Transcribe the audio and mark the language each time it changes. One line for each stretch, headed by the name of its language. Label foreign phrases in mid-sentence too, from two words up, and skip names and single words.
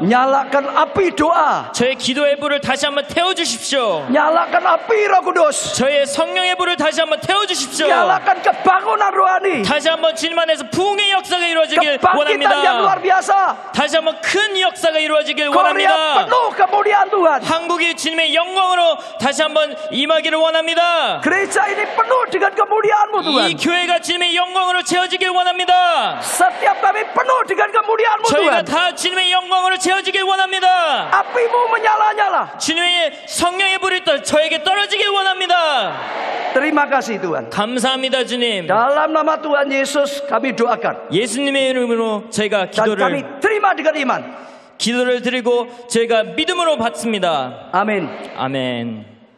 Indonesian: Nyalakan api doa.
Korean: 저의 기도의 불을 다시 한번 태워주십시오.
Indonesian: Nyalakan api Roh Kudus.
Korean: 저의 성령의 불을 다시 한번 태워주십시오.
Indonesian: Nyalakan kebangunan rohani.
Korean: 다시 한번 주님 안에서 부흥의 역사가 이루어지길
Indonesian: Kebangkitan yang luar
Korean: 원합니다.
Indonesian: biasa.
Korean: 다시 한번 큰 역사가 이루어지길
Indonesian: Korea
Korean: 원합니다.
Indonesian: penuh kemuliaan Tuhan.
Korean: 한국이 주님의 영광으로 다시 한번 임하기를 원합니다.
Indonesian: Gereja ini penuh dengan kemuliaan-Mu Tuhan.
Korean: 이 교회가 주님의 영광으로 채워지길 원합니다.
Indonesian: Setiap kami penuh dengan kemuliaan-Mu
Korean: 저희가
Indonesian: Tuhan.
Korean: 다 주님의 영광으로 채워지길 원합니다.
Indonesian: Api-Mu menyala-nyala.
Korean: 주님의 성령의 불이 저에게 떨어지길 원합니다.
Indonesian: Terima kasih Tuhan.
Korean: 감사합니다, 주님.
Indonesian: Dalam nama Tuhan Yesus kami doakan.
Korean: 예수님의 이름으로 저희가
Indonesian: Dan kami terima dengan iman.
Korean: 기도를 드리고 저희가 믿음으로 받습니다.
Indonesian: Amin.
Korean: 아멘.